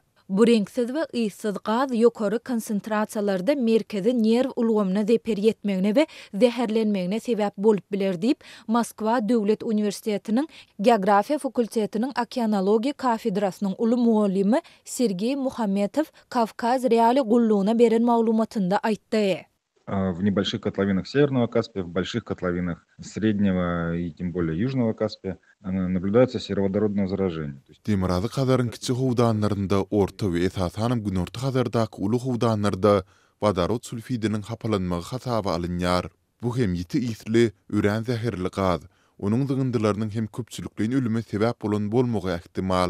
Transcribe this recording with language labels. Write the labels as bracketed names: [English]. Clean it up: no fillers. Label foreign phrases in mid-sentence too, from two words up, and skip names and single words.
[Turkmen] Bu reňsiz we ýysyz gaz ýokary konsentrasiýalarda merkezi nerw ulgamyna zeper ýetmegine we zäherlenmegine sebäp bolup biler diýip Moskwa Döwlet Uniwersitetining Geografiýa fakultetiniň okeanologiýa kafedrasynyň uly muallimi Sergey Muhammetow Kavkaz reali gullugyna beren maglumatynda aýtdy. [Russian] В небольших котловинах Северного Каспия, в больших котловинах Среднего и тем более Южного Каспия наблюдается сероводородное заражение. [Turkmen] Demirazy Hazaryň kiçik howdanlarynda orta we esasanam günorta Hazardaky uly howdanlarda vodorod sulfidiniň hapalanmagy hasaba alynýar. Bu hem ýiti isli, ören zäherli gaz, Onuň dygyndylarynyň hem köpçülikliň ölüme sebäp bolan bolmagy ähtimal.